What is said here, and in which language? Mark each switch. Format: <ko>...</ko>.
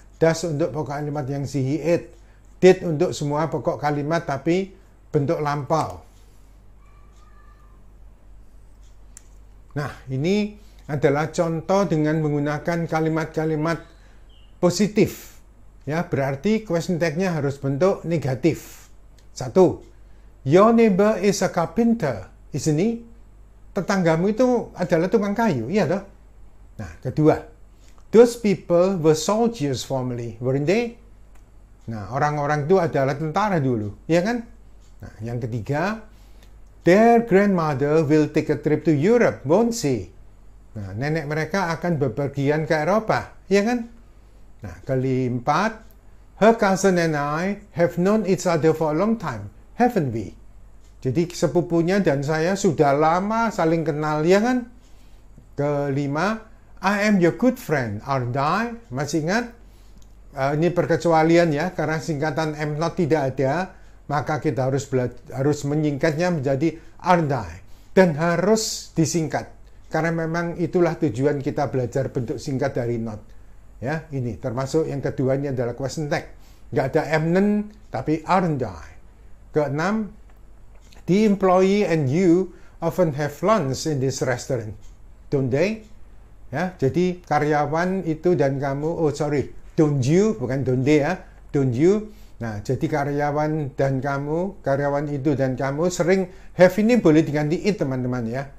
<id>Does untuk pokok kalimat yang she, he, it. Did untuk semua pokok kalimat tapi bentuk lampau. Nah, ini adalah contoh dengan menggunakan kalimat-kalimat positif. Ya, berarti question tag-nya harus bentuk negatif. 1.</id> <en>Your neighbor is a carpenter, isn't he?</en> <id>Tetanggamu itu adalah tukang kayu, iya toh? Nah, kedua.</id> <en>Those people were soldiers formerly, weren't they?</en> <id>Nah, orang-orang itu adalah tentara dulu, ya kan? Nah, yang ketiga.</id> <en>Their grandmother will take a trip to Europe, won't she?</en> <id>Nah, nenek mereka akan bepergian ke Eropa, ya kan? Nah, keempat,</id> <en>her cousin and I have known each other for a long time, haven't we?</en> <id>Jadi sepupunya dan saya sudah lama saling kenal, ya kan? Kelima,</id> <en>I am your good friend, aren't I?</en> <id>Masih ingat? Ini perkecualian ya, karena singkatan am not tidak ada, maka kita harus menyingkatnya menjadi</id> <en>aren't I?</en> <id>Dan harus disingkat. Karena memang itulah tujuan kita belajar bentuk singkat dari not. Ya, ini termasuk yang kedua ini adalah question tag. Nggak ada am none, tapi</id> <en>aren't I?</en> <id>Keenam,</id> <en>the employee and you often have lunch in this restaurant, don't they?</en> <id>Ya, jadi karyawan itu dan kamu,</id> <en>don't you,</en> <id>bukan</id> <en>don't they</en> <id>ya, don't you. Nah, jadi karyawan dan kamu, karyawan itu dan kamu sering have ini boleh diganti it, teman-teman ya.</id>